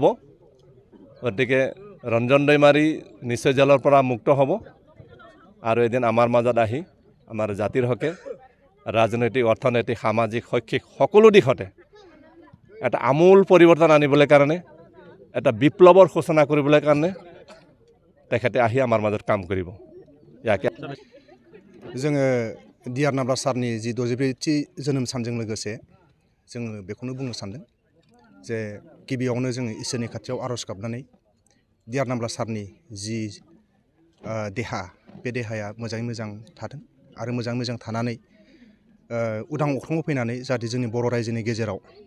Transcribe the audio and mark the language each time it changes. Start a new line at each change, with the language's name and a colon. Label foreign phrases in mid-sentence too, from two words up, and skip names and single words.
Assamese: গতিকে ৰঞ্জন দৈমাৰী নিশ্চয় জেলৰ পৰা মুক্ত হ'ব আৰু এদিন আমাৰ মাজত আহি আমাৰ জাতিৰ হকে ৰাজনৈতিক, অৰ্থনৈতিক, সামাজিক, শৈক্ষিক সকলো দিশতে এটা আমূল পৰিৱৰ্তন আনিবলৈ কাৰণে, এটা বিপ্লৱৰ সূচনা কৰিবলৈ কাৰণে তেখেতে আহি আমাৰ মাজত কাম কৰিব। ইয়াকে
Bodo: जोङो डियार नाब्ला सारनि जि 64थि जोनोम सानजों लोगोसे जोङो बेखौनो बुंनो सानदों जे गिबियावनो जोङो इसोरनि खाथियाव आरज गाबनानै डियार नाब्ला सारनि जि देहा, बे देहाया मोजाङै मोजां थाथों आरो मोजाङै मोजां थानानै उदां अख्राङाव फैनानै जाहाथे जोंनि बर' रायजोनि गेजेराव